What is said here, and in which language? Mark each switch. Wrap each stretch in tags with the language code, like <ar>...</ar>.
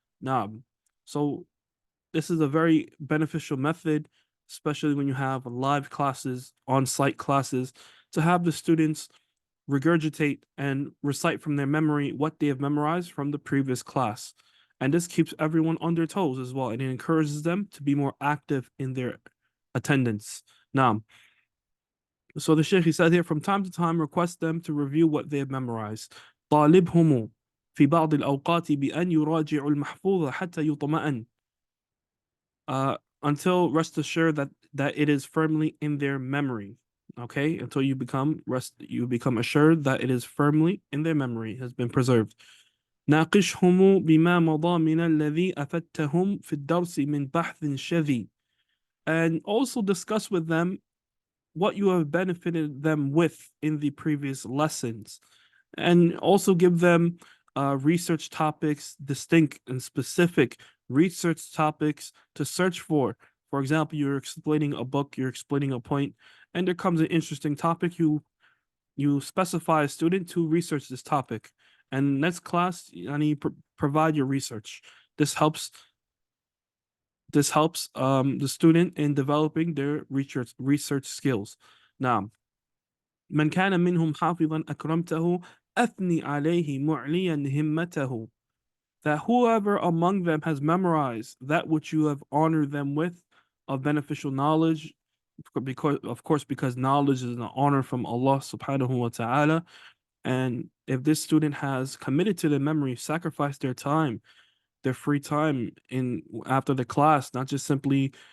<en>Now, so this is a very beneficial method, especially when you have live classes, on-site classes, to have the students regurgitate and recite from their memory what they have memorized from the previous class. And this keeps everyone on their toes as well, and it encourages them to be more active in their attendance. Now, so the Shaykh, he said here, from time to time, request them to review what they have memorized. طالبهم,</en> <ar>في بعض الأوقات بأن يراجع المحفوظ حتى يطمئن.</ar> <en>Until rest assured that it is firmly in their memory. Okay, until you become assured that it is firmly in their memory, has been preserved.</en> <ar>ناقشهم بما مضى من الذي أفدتهم في الدرس من بحث شذي.</ar> <en>And also discuss with them what you have benefited them with in the previous lessons. And also give them research topics, distinct and specific research topics to search for. For example, you're explaining a book, you're explaining a point, and there comes an interesting topic. You specify a student to research this topic. And next class, provide your research. This helps the student in developing their research skills.</en> <ar>Now, من كان منهم حافظا أكرمته أثني عليه معليا همته.</ar> <en>That whoever among them has memorized that which you have honored them with of beneficial knowledge, because knowledge is an honor from Allah subhanahu wa ta'ala. And if this student has committed to the memory, sacrificed their time, their free time after the class, not just simply</en>